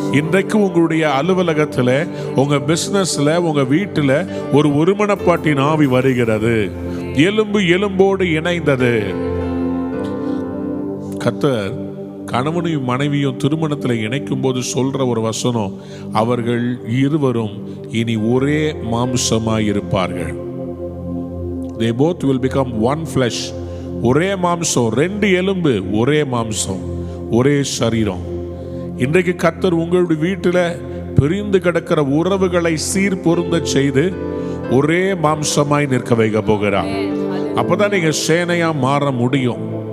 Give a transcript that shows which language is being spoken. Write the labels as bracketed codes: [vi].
[ta] இன்றைக்கு உங்களுடைய அலுவலகத்துல, உங்க பிசினஸ்ல, உங்க வீட்டுல ஒரு ஒருமனப்பாட்டின் ஆவி வருகிறது. எலும்பு எலும்போடு இணைந்தது. கர்த்தர் கணவனையும் மனைவியும் திருமணத்தில் இணைக்கும் போது சொல்ற ஒரு வசனம், அவர்கள் இருவரும் இனி ஒரே மாம்சமாய் இருப்பார்கள். [en] They both will become one flesh. [ta] ஒரே மாம்சம், ரெண்டு எலும்பு, ஒரே மாம்சம், ஒரே சரீரம். இன்றைக்கு கர்த்தர் உங்களுடைய வீட்டில் பிரிந்து கிடக்கிற உறவுகளை சீர் பொருந்த செய்து ஒரே மாம்சமாய் நிற்க வைக்க போகிறார். அப்பதான் நீங்க சேனையா மாற முடியும்.